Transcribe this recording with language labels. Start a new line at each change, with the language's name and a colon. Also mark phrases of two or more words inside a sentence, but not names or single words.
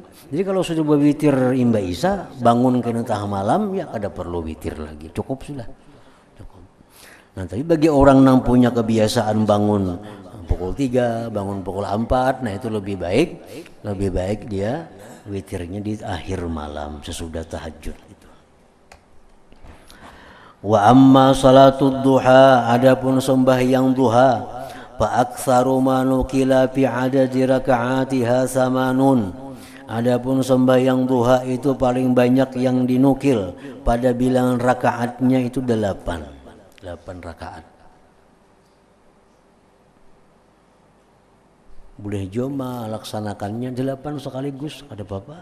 Banjar: Jadi kalau sudah berwitir imba isya, bangun kena tengah malam ya kada perlu witir lagi, cukup sudah, cukup. Nah, tapi bagi orang yang punya kebiasaan bangun pukul 3, bangun pukul 4, nah itu lebih baik dia witirnya di akhir malam sesudah tahajud.
Arabic: Wa amma salatud duha,
Banjar: adapun sembahyang duha,
Arabic: fa aktsaru ma nukila fi adadi rakaatiha samanun.
Banjar: Adapun sembahyang duha itu paling banyak yang dinukil pada bilangan rakaatnya itu 8 rakaat. Boleh joma laksanakannya 8 sekaligus kada apa-apa.